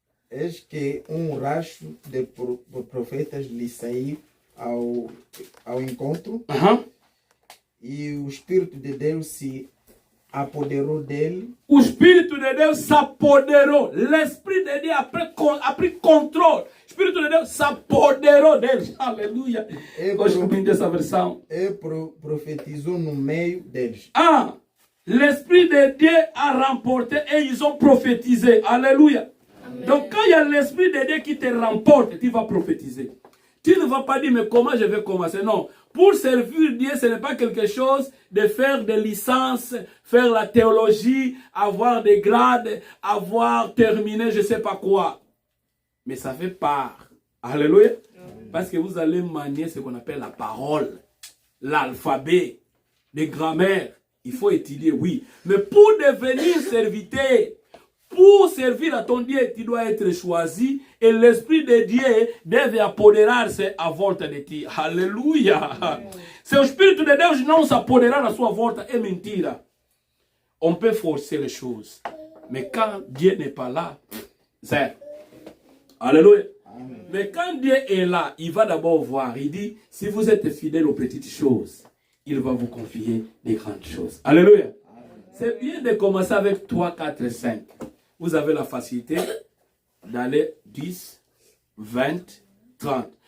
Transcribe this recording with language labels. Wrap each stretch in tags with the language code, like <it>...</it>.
<pt>Eis que racho de profetas lhe saiu ao encontro. E o Espírito de Deus se apoderou dele. O Espírito de Deus s'apoderou.</pt> <fr>L'Esprit de Dieu a pris contrôle.</fr> <pt>O Espírito de Deus s'apoderou deles. Aleluia. Gosto muito dessa versão. E profetizou no meio deles.</pt> <fr>L'Esprit de Dieu a remporté et ils ont prophétisé. Alléluia. Amen. Donc quand il y a l'Esprit de Dieu qui te remporte, tu vas prophétiser. Tu ne vas pas dire, mais comment je vais commencer? Non. Pour servir Dieu, ce n'est pas quelque chose de faire des licences, faire la théologie, avoir des grades, avoir terminé je ne sais pas quoi. Mais ça fait part. Alléluia. Parce que vous allez manier ce qu'on appelle la parole, l'alphabet, les grammaires. Il faut étudier, oui. Mais pour devenir serviteur, pour servir à ton Dieu, tu dois être choisi et l'Esprit de Dieu</fr> <pt>deve apoderar-se à volta de ti.</pt> <fr>Alléluia.</fr> <pt>Se o Espírito de Deus não se apoderar à sua volta, é mentira.</pt> <fr>On peut forcer les choses. Mais quand Dieu n'est pas là, c'est... Alléluia. Amen. Mais quand Dieu est là, il va d'abord voir. Il dit, si vous êtes fidèle aux petites choses, il va vous confier des grandes choses. Alléluia. C'est bien de commencer avec 3, 4, 5. Vous avez la facilité d'aller 10, 20, 30.</fr>